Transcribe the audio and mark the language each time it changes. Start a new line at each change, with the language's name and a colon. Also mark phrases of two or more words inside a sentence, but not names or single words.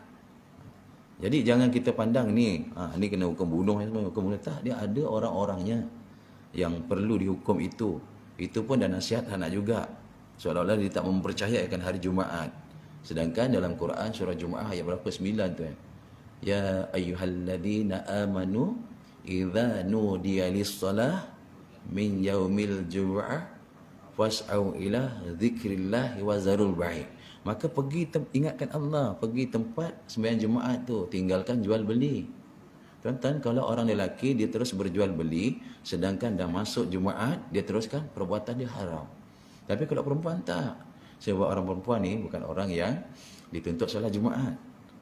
Malay: Jadi jangan kita pandang ni, ni kena hukum bunuh, hukum bunuh. Tak, dia ada orang-orangnya yang perlu dihukum itu. Itu pun dah nasihat anak juga. Seolah-olah dia tak mempercayakan hari Jumaat. Sedangkan dalam Quran surah Jumaat ayat berapa? 9 tu.
Arabic: يا أيها الذين آمنوا إذا نودي للصلاة من يوم الجمعة فاسعوا إلى ذكر الله وذروا البيع'.
Malay: Maka pergi ingatkan Allah, pergi tempat sembahyang Jumaat tu, tinggalkan jual beli. Tuan-tuan, kalau orang lelaki dia terus berjual beli, sedangkan dah masuk Jumaat dia teruskan perbuatan dia haram. Tapi kalau perempuan tak. Sebab orang perempuan ni bukan orang yang dituntut solat Jumaat.